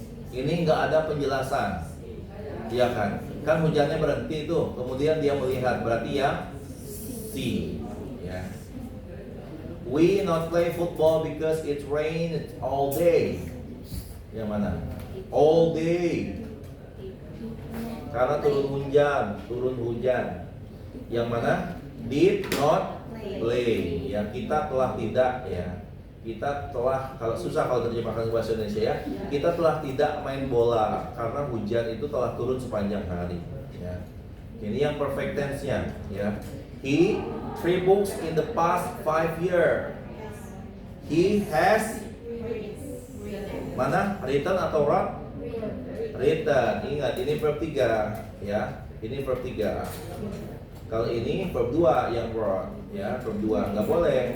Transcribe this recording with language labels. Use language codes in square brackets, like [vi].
[id] Ini nggak ada penjelasan, iya kan? Kan hujannya berhenti tuh, kemudian dia melihat, berarti ya see, ya. [en] We not play football because it rained all day. [id] Yang mana? All day. Karena turun hujan. Yang mana? [en] Did not play. [id] Ya, kita telah tidak, ya. Kita telah, kalau susah kalau terjemahkan bahasa Indonesia, ya. Kita telah tidak main bola karena hujan itu telah turun sepanjang hari, ya. Ini yang perfect tense-nya, ya. [en] He 3 books in the past 5 years. He has mana? Written atau wrote? Written. [id] Ingat, ini verb 3, ya. Ini verb 3. Kalau ini verb 2 yang wrote, ya, verb 2. Nggak boleh.